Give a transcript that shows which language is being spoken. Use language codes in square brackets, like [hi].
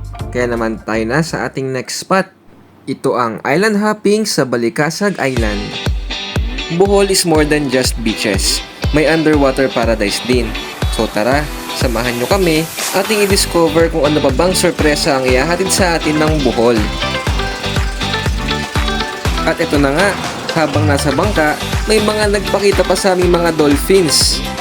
[tl] Kaya naman tayo na sa ating next spot. Ito ang island hopping sa Balikasag Island. [en] Bohol is more than just beaches. [tl] May underwater paradise din. So tara, samahan nyo kami ating i-discover kung ano pa bang sorpresa ang ihahatid sa atin ng Bohol. At ito na nga, habang nasa bangka, may mga nagpakita pa sa aming mga dolphins.